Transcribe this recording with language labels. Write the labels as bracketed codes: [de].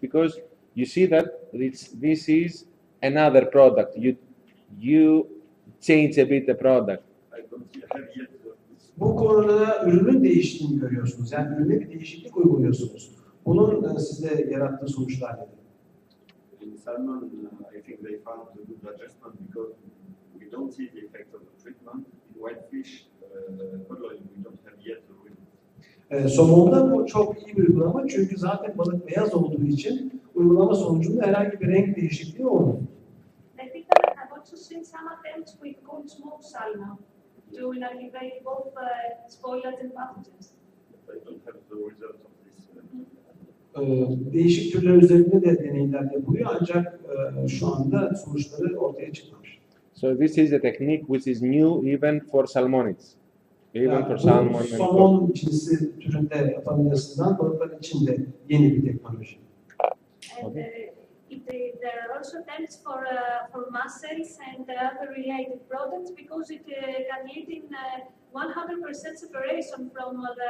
[en] Because you see that this is another product. You change a bit the product. I don't have yet [tr] Bu konuda ürünün değiştiğini görüyorsunuz. Yani ürüne bir değişiklik uyguluyorsunuz. Bunun sizde yarattığı sonuçlar nedir? [en] in salmon, I think they found a good adjustment because we don't see the effect of the treatment. In whitefish, colloid, we don't have yet the result. [tr] Somonda bu çok iyi bir uygulama çünkü zaten balık beyaz olduğu için uygulama sonucunda herhangi bir renk değişikliği olmuyor. [en] I think that I've also seen some attempts with cold smoked salmon to inactivate both spoilers and pathogens. I don't have the result of this. [tr] Değişik türler üzerinde de deneyler yapılıyor ancak şu anda sonuçları ortaya çıkmamış. [en] So this is a technique which is new even for salmonids, even [tr] Yani [en] for [tr] bu [en] salmon. [tr] somon cinsi türünde familyasından balıkların içinde yeni bir teknoloji. [en] And there are also attempts for mussels and other related products because it can lead in 100% separation from